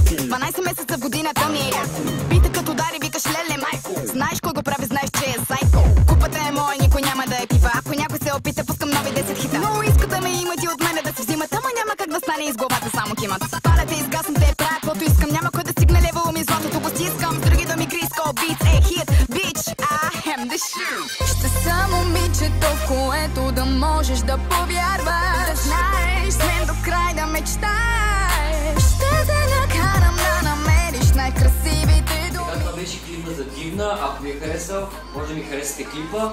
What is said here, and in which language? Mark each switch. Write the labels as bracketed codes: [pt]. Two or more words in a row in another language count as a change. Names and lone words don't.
[bg] 12 месеца в годината ми е ясно. Пита като удари, викаш леле майко. Знаеш кой го прави, знаеш, че е сайко. Купата е моя, никой няма да е пипа. Ако някой се опита, пускам нови 10 хита. Много искат да ме имат и от мене да си взимат, ама няма как да стане, из главата само кимат. Палете, изгасвам те, правя каквото искам. Няма кой да стигне лево ми, златото го стискам. С други думи, Криско, [en] beats, hit, bitch, I am the shit. [bg] Ще съм момичето, в което да можеш да повярваш. Да знаеш, с мен до край да мечтаеш. Ще те накарам да намериш най-красивите думи. Това беше клипа за Дивна. Ако ви е харесал, може да ми харесате клипа.